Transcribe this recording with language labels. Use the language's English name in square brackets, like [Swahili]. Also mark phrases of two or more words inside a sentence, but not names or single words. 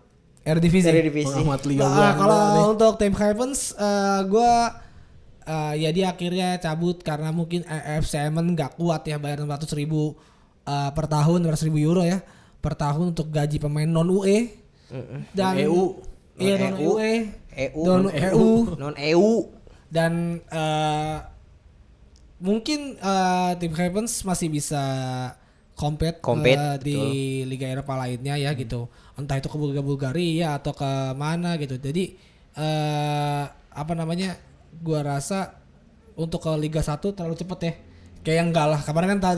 [Indonesian] Eredivisie. Dari divisi. pengamat Liga Nah, Belanda kalau nih. untuk tim Havens gue ya dia akhirnya cabut karena mungkin FC Emmen nggak kuat ya bayar 600.000 per tahun, 600.000 euro ya per tahun untuk gaji pemain non UE dan EU. iya non Non-EU. UE EU, non EU non EU. dan mungkin tim Havens masih bisa compete di Liga Eropa lainnya ya gitu, entah itu ke Bulgaria atau ke mana gitu. Jadi apa namanya, gua rasa untuk ke Liga 1 terlalu cepet ya, kayak enggak lah kemarin kan